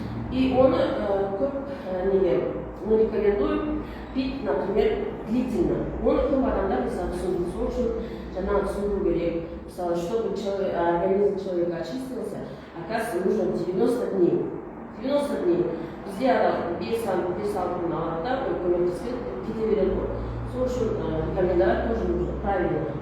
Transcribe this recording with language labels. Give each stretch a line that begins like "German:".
Kazakh: И оны көп
Russian: мы рекомендуем пить, например, длительно.
Kazakh: Оны көп адамдар мысалы түсінбейді, сол үшін жаңағы түсіндіру керек.
Russian: Мысалы, чтобы организм человека очистился, оказывается, нужно 90 дней. 90 дней.
Kazakh: Бізде адам 5-6 күн алады, көмектеспен кете береді ғой. Сол үшін
Russian: рекомендовать тоже нужно правильно.